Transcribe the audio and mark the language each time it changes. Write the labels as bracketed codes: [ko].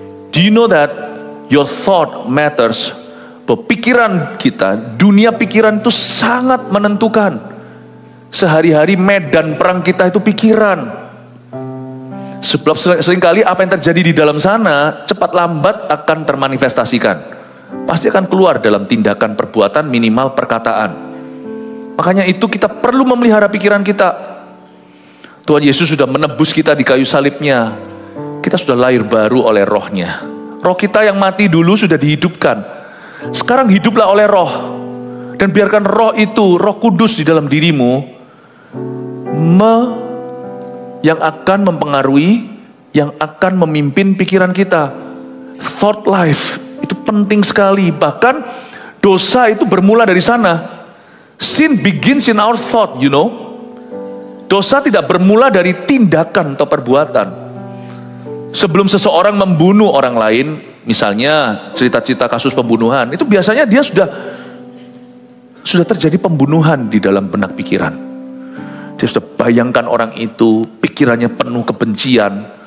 [en] Do you know that your thought matters? [id] Bahwa pikiran kita, dunia pikiran itu sangat menentukan. Sehari-hari medan perang kita itu pikiran. Sebab seringkali apa yang terjadi di dalam sana cepat lambat akan termanifestasikan. Pasti akan keluar dalam tindakan, perbuatan, minimal perkataan. Makanya itu kita perlu memelihara pikiran kita. Tuhan Yesus sudah menebus kita di kayu salibnya. Kita sudah lahir baru oleh rohnya. Roh kita yang mati dulu sudah dihidupkan. Sekarang hiduplah oleh roh. Dan biarkan roh itu, Roh Kudus di dalam dirimu, yang akan mempengaruhi, yang akan memimpin pikiran kita. [en] Thought life, [id] itu penting sekali. Bahkan dosa itu bermula dari sana. [en] Sin begins in our thought, you know. [id] Dosa tidak bermula dari tindakan atau perbuatan. Sebelum seseorang membunuh orang lain, misalnya cerita-cerita kasus pembunuhan, itu biasanya dia sudah terjadi pembunuhan di dalam benak pikiran. Dia sudah bayangkan orang itu, pikirannya penuh kebencian.